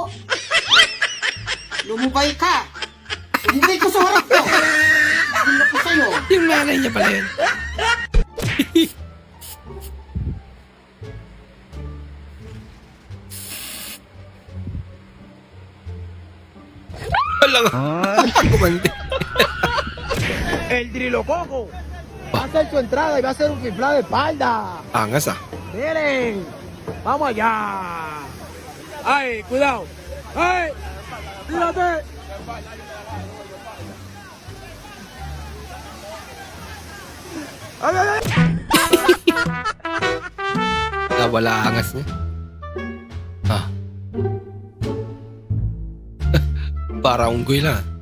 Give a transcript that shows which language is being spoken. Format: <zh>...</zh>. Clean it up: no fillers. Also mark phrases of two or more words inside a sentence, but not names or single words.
<tl>Lumubay ka. Hindi ko sa harap ko. Hindi ko sa'yo. Yung nanay niya pala yun. Wala nga. Kumante.</tl> <es>El Trilococo va a hacer su entrada y va a hacer un fiflado de espalda. Angas ah. Miren, vamos allá. Ay, cuidado. Ay, tírate. Ay, ay, ay.</es> <tl>Wala angas niya. Ah. Para unggoy lang.</tl>